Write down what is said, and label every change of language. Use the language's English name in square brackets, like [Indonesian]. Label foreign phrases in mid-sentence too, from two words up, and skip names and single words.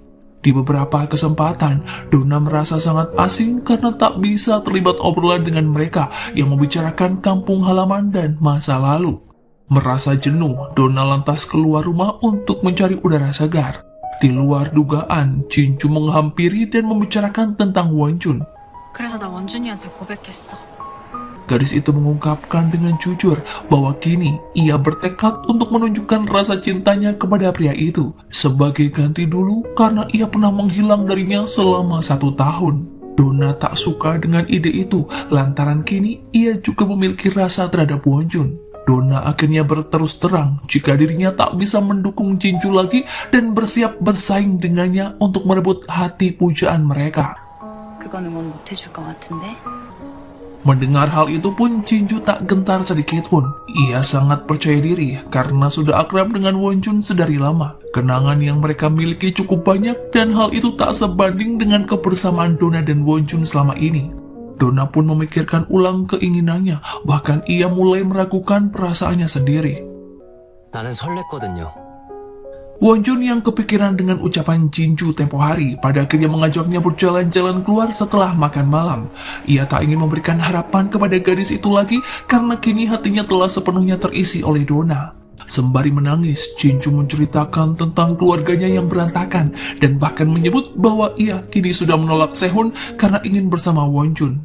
[Indonesian] Di beberapa kesempatan, Donna merasa sangat asing karena tak bisa terlibat obrolan dengan mereka yang membicarakan kampung halaman dan masa lalu. Merasa jenuh, Donna lantas keluar rumah untuk mencari udara segar. Di luar dugaan, Jinju menghampiri dan membicarakan tentang Wonjun. [Korean] 그래서 나 원준이한테 고백했어. [Indonesian] Gadis itu mengungkapkan dengan jujur bahwa kini ia bertekad untuk menunjukkan rasa cintanya kepada pria itu sebagai ganti dulu karena ia pernah menghilang darinya selama 1 tahun. Donna tak suka dengan ide itu lantaran kini ia juga memiliki rasa terhadap Wonjun. Donna akhirnya berterus terang jika dirinya tak bisa mendukung Jinju lagi dan bersiap bersaing dengannya untuk merebut hati pujaan mereka. [Korean] 그거는 원 못해줄 것 같은데? [Indonesian] Mendengar hal itu pun Jinju tak gentar sedikit pun. Ia sangat percaya diri karena sudah akrab dengan Wonjun sedari lama. Kenangan yang mereka miliki cukup banyak dan hal itu tak sebanding dengan kebersamaan Donna dan Wonjun selama ini. Donna pun memikirkan ulang keinginannya, bahkan ia mulai meragukan perasaannya sendiri. [Korean] 나는 설렜거든요. [Indonesian] Wonjun yang kepikiran dengan ucapan Jinju tempo hari pada akhirnya mengajaknya berjalan-jalan keluar setelah makan malam. Ia tak ingin memberikan harapan kepada gadis itu lagi karena kini hatinya telah sepenuhnya terisi oleh Donna. Sembari menangis, Jinju menceritakan tentang keluarganya yang berantakan dan bahkan menyebut bahwa ia kini sudah menolak Sehun karena ingin bersama Wonjun.